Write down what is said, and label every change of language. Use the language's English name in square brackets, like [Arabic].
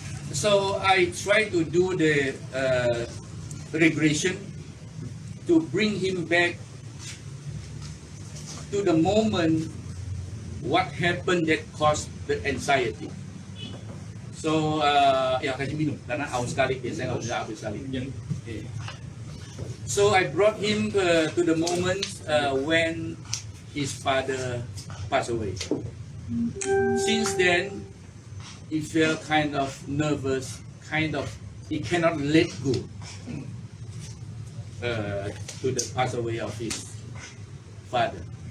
[English] So I try to do the regression to bring him back to the moment what happened that caused the anxiety. [Indonesian] So ya kasih minum karena haus sekali, biasanya nggak bisa habis sekali. [English] Okay. So I brought him to the moment when his father passed away. Since then, he felt kind of nervous, he cannot let go to the pass away of his father.